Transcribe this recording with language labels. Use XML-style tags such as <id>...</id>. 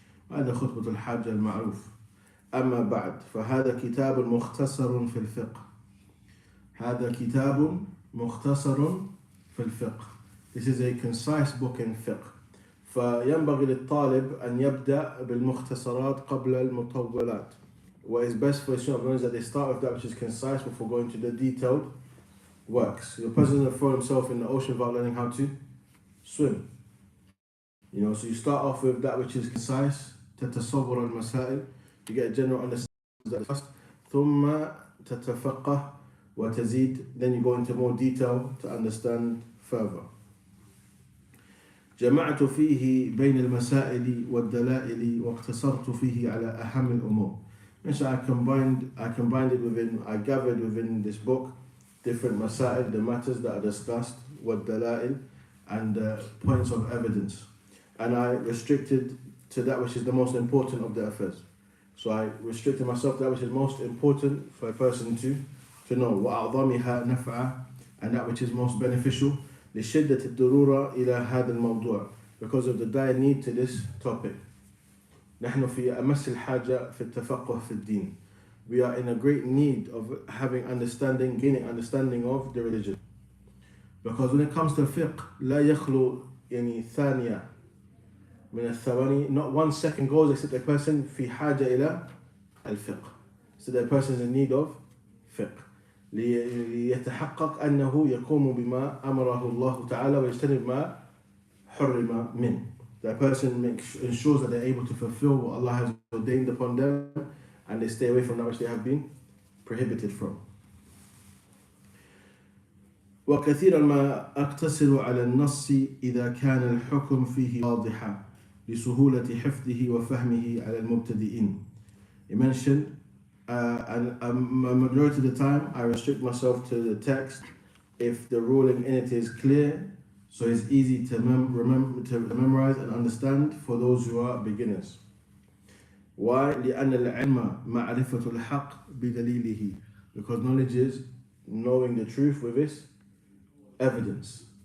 <ar>هذا خطبة الحاجة المعروف. أما بعد، فهذا كتاب مختصر في الفقه. هذا كتاب مختصر في الفقه.</ar> <en>This is a concise book in fiqh.</en> <ar>فينبغي للطالب أن يبدأ بالمختصرات قبل المطولات.</ar> <en>What is best for a student of learning is that they start with that which is concise before going to the detailed works. The person doesn't throw himself in the ocean without learning how to swim. So you start off with that which is concise,</en> <ar>تتصور المسائل,</ar> <en>you get a general understanding first,</en> <ar>ثم تتفقه وتزيد,</ar> <en>then you go into more detail to understand further.</en> <ar>جمعت فيه بين المسائل والدلائل واقتصرت فيه على أهم الأمور.</ar> <en>And so I combined it within, I gathered within this book different masail, the matters that are discussed, والدلائل, and the points of evidence. And I restricted to that which is the most important of the affairs. So I restricted myself to that which is most important for a person to know,</en> <ar>وأعظمها نفعا,</ar> <en>and that which is most beneficial,</en> <ar>لشدة الضرورة إلى هذا الموضوع,</ar> <en>because of the dire need to this topic.</en> <ar>نحن في أمس الحاجة في التفقه في الدين.</ar> <en>we are in a great need of having understanding, gaining understanding of the religion. Because when it comes to fiqh,</en> <ar>لا يخلو يعني ثانية من الثواني,</ar> <en>not 1 second goes except a person</en> <ar>في حاجة إلى الفقه.</ar> <en>So the person is in need of fiqh.</en> <ar>ليتحقق أنه يقوم بما أمره الله تعالى ويجتنب ما حرم منه.</ar> <en>The person ensures that they're able to fulfill what Allah has ordained upon them and they stay away from that which they have been prohibited from.</en> <ar>وكثيرا ما أقتصر على النص إذا كان الحكم فيه واضحا لسهولة حفظه وفهمه على المبتدئين.</ar> <en>He mentioned and a majority of the time I restrict myself to the text if the ruling in it is clear, so it's easy to memorize and understand for those who are beginners. Why?</en> <ar>لأن العلم معرفة الحق بدليله,</ar> <en>because knowledge is knowing the truth with its evidence.</en>